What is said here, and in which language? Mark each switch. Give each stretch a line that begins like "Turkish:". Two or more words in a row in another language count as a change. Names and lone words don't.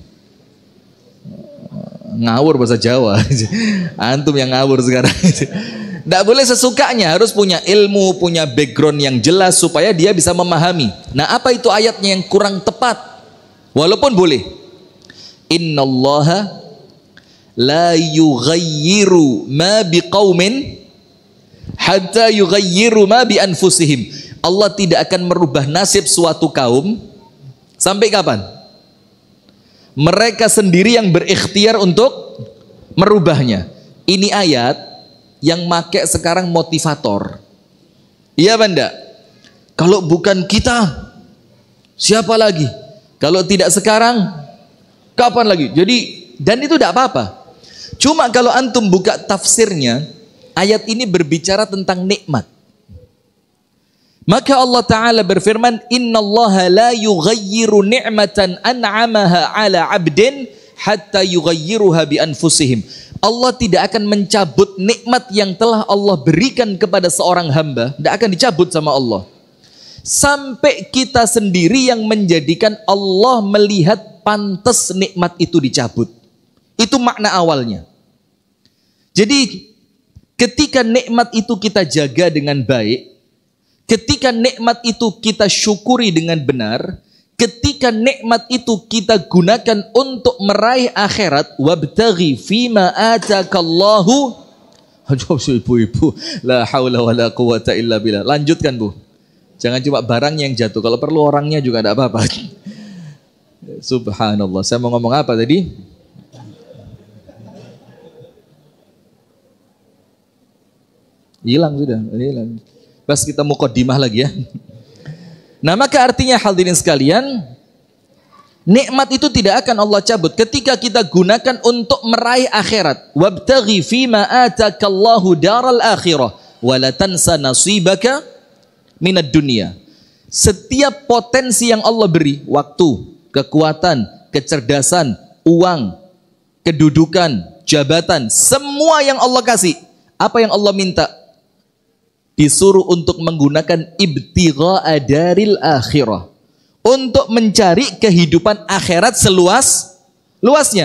Indonesian: Ngawur bahasa Jawa. Antum yang ngawur sekarang. Tidak boleh sesukanya, harus punya ilmu, punya background yang jelas supaya dia bisa memahami. Nah, apa itu ayatnya yang kurang tepat? Walaupun boleh.
Arabic: إن الله لا يغير ما بقوم حتى يغيروا ما بأنفسهم.
Indonesian: Allah tidak akan merubah nasib suatu kaum sampai kapan? Mereka sendiri yang berikhtiar untuk merubahnya. Ini ayat yang make sekarang motivator. Iya benda? Kalau bukan kita, siapa lagi? Kalau tidak sekarang, kapan lagi? Jadi, dan itu tidak apa-apa. Cuma kalau antum buka tafsirnya, ayat ini berbicara tentang nikmat. Maka Allah Ta'ala berfirman,
Arabic: إن الله لا يغير نعمة أنعمها على عبد حتى يغيرها بأنفسهم.
Indonesian: Allah tidak akan mencabut nikmat yang telah Allah berikan kepada seorang hamba, tidak akan dicabut sama Allah. Sampai kita sendiri yang menjadikan Allah melihat pantas nikmat itu dicabut. Itu makna awalnya. Jadi ketika nikmat itu kita jaga dengan baik, ketika nikmat itu kita syukuri dengan benar, ketika nikmat itu kita gunakan untuk meraih akhirat,
Arabic: وابتغ فيما آتاك الله.
Indonesian: Aduh ibu-ibu,
Arabic: لا حول ولا قوة إلا بالله.
Indonesian: Lanjutkan Bu. Jangan cuma barangnya yang jatuh, kalau perlu orangnya juga tidak apa-apa. Subhanallah, saya mau ngomong apa tadi? Hilang sudah, hilang. Pas kita muqaddimah lagi ya. Nah maka artinya hadirin sekalian, nikmat itu tidak akan Allah cabut ketika kita gunakan untuk meraih akhirat.
Arabic: وابتغ فيما آتاك الله الدار الآخرة ولا تنس نصيبك من الدنيا.
Indonesian: Setiap potensi yang Allah beri, waktu, kekuatan, kecerdasan, uang, kedudukan, jabatan, semua yang Allah kasih, apa yang Allah minta? Disuruh untuk menggunakan
Arabic: ابتغاء الدار الآخرة,
Indonesian: untuk mencari kehidupan akhirat seluas-luasnya.